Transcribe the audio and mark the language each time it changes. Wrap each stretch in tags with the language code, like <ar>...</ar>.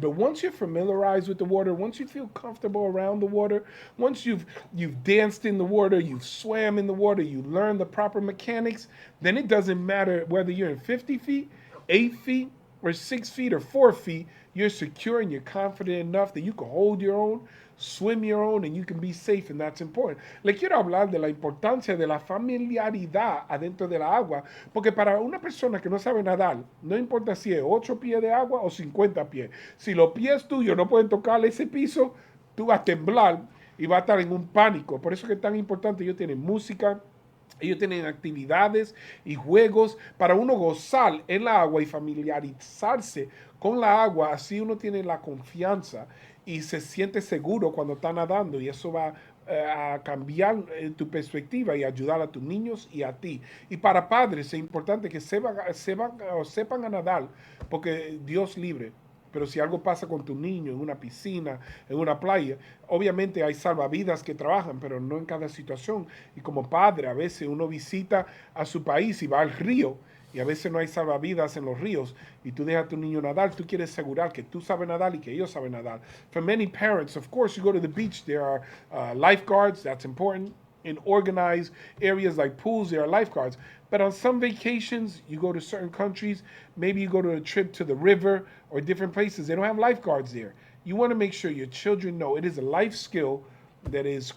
<en>But once you're familiarized with the water, once you feel comfortable around the water, once you've danced in the water, you've swam in the water, you learn the proper mechanics, then it doesn't matter whether you're in 50 feet, 8 feet, or 6 feet or 4 feet, you're secure and you're confident enough that you can hold your own, swim your own, and you can be safe, and that's important.</en> <es>Le quiero hablar de la importancia de la familiaridad adentro de la agua, porque para una persona que no sabe nadar, no importa si es 8 pies de agua o 50 pies, si los pies tuyos no pueden tocar ese piso, tú vas a temblar y vas a estar en un pánico. Por eso que es tan importante, ellos tienen música, ellos tienen actividades y juegos para uno gozar en la agua y familiarizarse con la agua. Así uno tiene la confianza y se siente seguro cuando está nadando. Y eso va a cambiar tu perspectiva y ayudar a tus niños y a ti. Y para padres es importante que sepan a nadar, porque Dios libre. Pero si algo pasa con tu niño en una piscina, en una playa, obviamente hay salvavidas que trabajan, pero no en cada situación. Y como padre, a veces uno visita a su país y va al río, y a veces no hay salvavidas en los ríos, y tú dejas a tu niño nadar, tú quieres asegurar que tú sabes nadar y que ellos saben nadar.</es> <en>For many parents, of course, you go to the beach, there are lifeguards, that's important. In organized areas like pools, there are lifeguards. But on some vacations, you go to certain countries, maybe you go to a trip to the river or different places, they don't have lifeguards there. You want to make sure your children know it is a life skill that is</en>